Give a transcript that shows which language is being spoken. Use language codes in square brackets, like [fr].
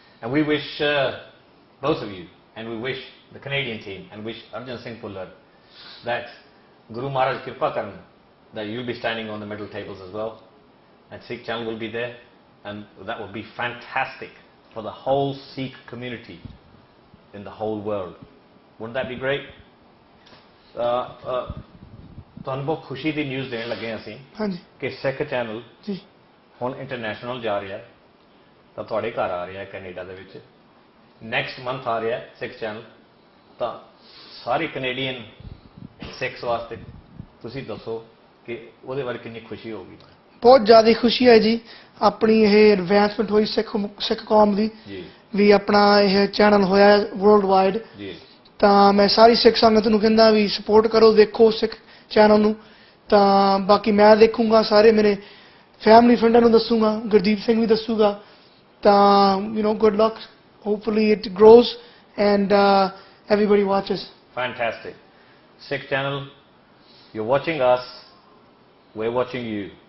[en] And we wish both of you, and we wish the Canadian team, and wish Arjan Singh Bhullar that [pa] Guru Maharaj Kripa Karan, [en] that you'll be standing on the medal tables as well, and Sikh Channel will be there, and that will be fantastic for the whole Sikh community in the whole world. Wouldn't that be great? [pa] ਤੁਹਾਨੂੰ ਬਹੁਤ ਖੁਸ਼ੀ ਦੀ news ਦੇਣ ਲੱਗੇ ਅਸੀਂ ਕਿ ਸਿੱਖ channel ਜੀ ਹੁਣ international ਜਾ ਰਿਹਾ, ਤਾਂ ਤੁਹਾਡੇ ਘਰ ਆ ਰਿਹਾ ਕੈਨੇਡਾ ਦੇ ਵਿੱਚ। ਨੈਕਸਟ ਮੰਥ ਆ ਰਿਹਾ ਸਿੱਖ ਚੈਨਲ, ਤਾਂ ਸਾਰੇ ਕੈਨੇਡੀਅਨ ਸਿੱਖਸ ਵਾਸਤੇ ਤੁਸੀਂ ਦੱਸੋ ਕਿ ਉਹਦੇ ਬਾਰੇ ਕਿੰਨੀ ਖੁਸ਼ੀ ਹੋਊਗੀ? ਬਹੁਤ ਜ਼ਿਆਦਾ ਖੁਸ਼ੀ ਹੈ ਜੀ। ਆਪਣੀ ਇਹ ਐਡਵਾਂਸਮੈਂਟ ਹੋਈ ਸਿੱਖ ਕੌਮ ਦੀ ਜੀ, ਵੀ ਆਪਣਾ ਇਹ ਚੈਨਲ ਹੋਇਆ ਵਰਲਡ ਵਾਈਡ। ਜੀ, ਤਾਂ ਮੈਂ ਸਾਰੀ ਸਿੱਖ ਸੰਗਤ ਨੂੰ ਕਹਿੰਦਾ ਵੀ ਸਪੋਰਟ ਕਰੋ, ਦੇਖੋ ਸਿੱਖ ਚੈਨਲ ਨੂੰ। ਤਾਂ ਬਾਕੀ ਮੈਂ ਦੇਖੂੰਗਾ, ਸਾਰੇ ਮੇਰੇ ਫੈਮਿਲੀ ਫਰੈਂਡਾਂ ਨੂੰ ਦੱਸੂਗਾ, ਗੁਰਦੀਪ ਸਿੰਘ ਵੀ ਦੱਸੂਗਾ। [en] ਤਾਂ good luck, hopefully it grows and everybody watches. fantastic. Sikh Channel, you're watching us, we're watching you.